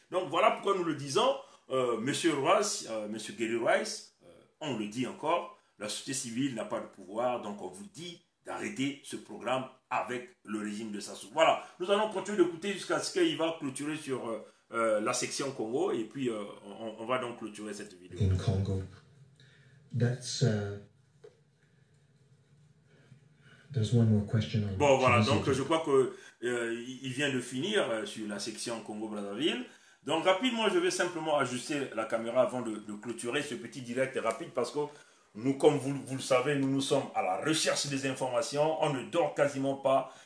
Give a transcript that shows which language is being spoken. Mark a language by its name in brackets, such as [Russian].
[French] Donc voilà pourquoi nous le disons, Monsieur Rice, Monsieur Gary Rice, on le dit encore, la société civile n'a pas de pouvoir, donc on vous dit d'arrêter ce programme avec le régime de Sassou. Voilà, nous allons continuer d'écouter jusqu'à ce qu'il va clôturer sur la section Congo, et puis on va donc clôturer cette vidéo. [English] In Congo, there's one more question. [French] Bon, voilà, donc je crois qu'il vient de finir sur la section Congo-Brazzaville. Donc rapidement, je vais simplement ajuster la caméra avant de clôturer ce petit direct rapide, parce que nous, comme vous le savez, nous sommes à la recherche des informations, on ne dort quasiment pas.